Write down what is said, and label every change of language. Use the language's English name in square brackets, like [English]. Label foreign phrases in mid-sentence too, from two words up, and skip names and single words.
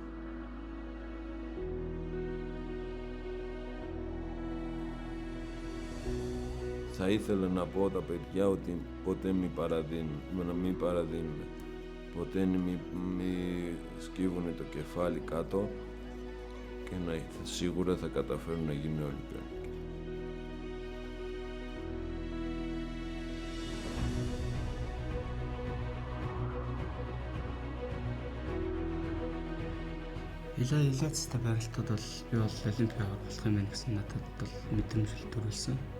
[Greek] Θα ήθελα να πω τα παιδιά ότι ποτέ μην παραδίνουν, ποτέ μην σκύβουν το κεφάλι κάτω και σίγουρα θα καταφέρουν να γίνουν Ολυμπιονίκοι. [Mongolian] Iliadisтай байралтууд бол би бол Олимпик авах болох юм байна гэсэн надад бол мэдрэмж төрүүлсэн.